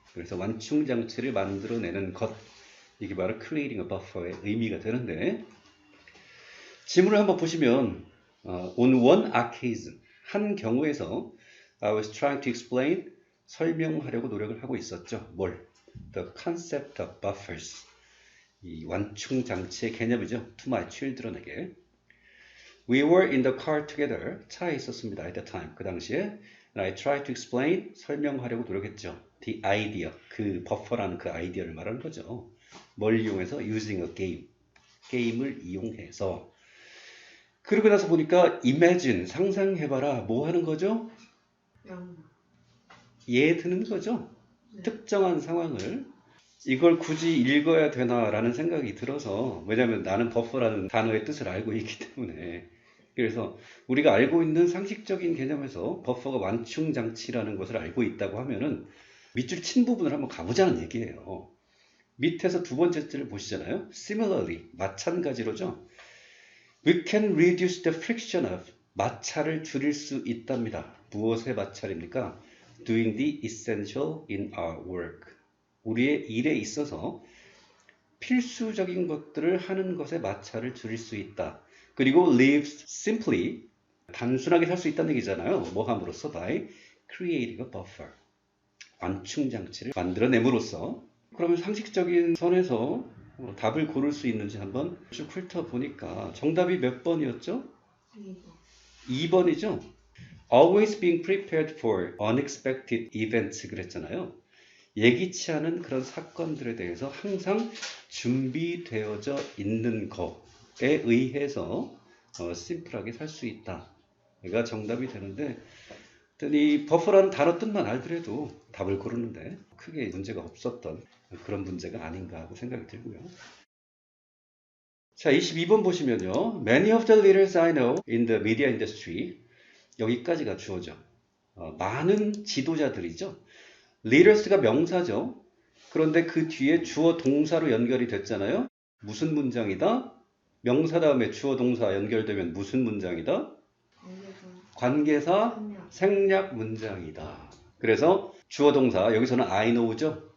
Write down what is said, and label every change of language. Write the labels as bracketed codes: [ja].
[ko] 그래서 완충장치를 만들어내는 것. 이게 바로 creating a buffer의 의미가 되는데 지문을 한번 보시면 [en] on one occasion [ko] 한 경우에서 [en] I was trying to explain [ko] 설명하려고 노력을 하고 있었죠. 뭘? [en] The concept of buffers. [ko] 이 완충장치의 개념이죠. [en] To my children에게. We were in the car together. [ko] 차에 있었습니다. [en] At the time. [ko] 그 당시에. [en] And I tried to explain. [ko] 설명하려고 노력했죠. [en] The idea. [ko] 그 버퍼라는 그 아이디어를 말하는 거죠. 뭘 이용해서? [en] Using a game. [ko] 게임을 이용해서. 그러고 나서 보니까 imagine. 상상해봐라. 뭐 하는 거죠? 예 드는 거죠. 네. 특정한 상황을. 이걸 굳이 읽어야 되나라는 생각이 들어서 왜냐하면 나는 버퍼라는 단어의 뜻을 알고 있기 때문에 그래서 우리가 알고 있는 상식적인 개념에서 버퍼가 완충장치라는 것을 알고 있다고 하면은 밑줄 친 부분을 한번 가보자는 얘기예요. 밑에서 두 번째 줄을 보시잖아요. Similarly, 마찬가지로죠. [en] We can reduce the friction of [ko] 마찰을 줄일 수 있답니다. 무엇의 마찰입니까? [en] Doing the essential in our work. [ko] 우리의 일에 있어서 필수적인 것들을 하는 것에 마찰을 줄일 수 있다. 그리고 [en] live simply, [ko] 단순하게 살 수 있다는 얘기잖아요. 뭐 함으로써? [en] by creating a buffer. [ko] 완충장치를 만들어냄으로써. 그러면 상식적인 선에서 답을 고를 수 있는지 한번 쭉 훑어보니까 정답이 몇 번이었죠? 2번이죠? [en] Always being prepared for unexpected events [ko] 그랬잖아요. 예기치 않은 그런 사건들에 대해서 항상 준비되어져 있는 것에 의해서 심플하게 살 수 있다. 얘가 정답이 되는데 이 버퍼라는 단어 뜻만 알더라도 답을 고르는데 크게 문제가 없었던 그런 문제가 아닌가 하고 생각이 들고요. 자, 22번 보시면요. [en] Many of the leaders I know in the media industry [ko] 여기까지가 주어죠. 많은 지도자들이죠. leaders가 명사죠. 그런데 그 뒤에 주어 동사로 연결이 됐잖아요. 무슨 문장이다? 명사 다음에 주어 동사 연결되면 무슨 문장이다? 관계사 생략 문장이다. 그래서 주어 동사 여기서는 I know죠.